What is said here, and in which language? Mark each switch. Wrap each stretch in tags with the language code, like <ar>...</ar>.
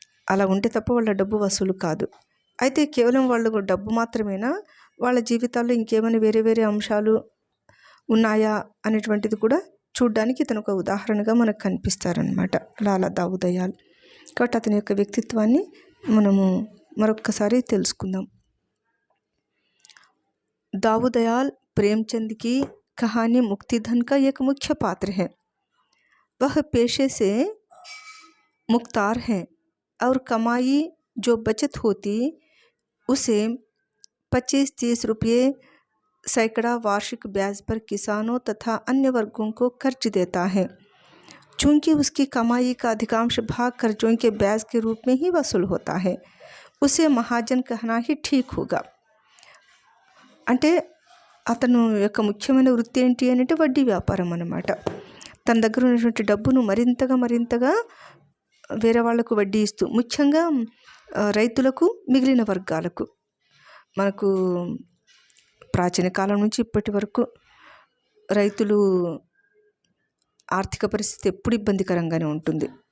<te>అలా ఉంటే తప్ప వాళ్ళ డబ్బు వసూలు కాదు. అయితే కేవలం వాళ్ళు డబ్బు మాత్రమేనా, వాళ్ళ జీవితాల్లో ఇంకేమైనా వేరే వేరే అంశాలు ఉన్నాయా అనేటువంటిది కూడా చూడ్డానికి ఇతను ఒక ఉదాహరణగా మనకు కనిపిస్తారనమాట లాలా దావుదయాల్. కాబట్టి అతని యొక్క వ్యక్తిత్వాన్ని మనము మరొక్కసారి తెలుసుకుందాం.</te> <hi>दाऊदयाल प्रेमचंद की कहानी मुक्तिधन का एक मुख्य पात्र है। वह पेशे से मुख्तार हैं और कमाई जो बचत होती उसे 25-30 रुपये सैकड़ा वार्षिक ब्याज पर किसानों तथा अन्य वर्गों को कर्ज देता है। चूँकि उसकी कमाई का अधिकांश भाग कर्जों के ब्याज के रूप में ही वसूल होता है, उसे महाजन कहना ही ठीक होगा।</hi> <te>అంటే అతను యొక్క ముఖ్యమైన వృత్తి ఏంటి అంటే వడ్డీ వ్యాపారం అన్నమాట. తన దగ్గర ఉన్నటువంటి డబ్బును మరింతగా వేరే వాళ్లకు వడ్డీ ఇస్తూ, ముఖ్యంగా రైతులకు, మిగిలిన వర్గాలకు. మనకు ప్రాచీన కాలం నుంచి ఇప్పటి వరకు రైతులు ఆర్థిక పరిస్థితి ఎప్పుడు ఇబ్బందికరంగానే ఉంటుంది.</te>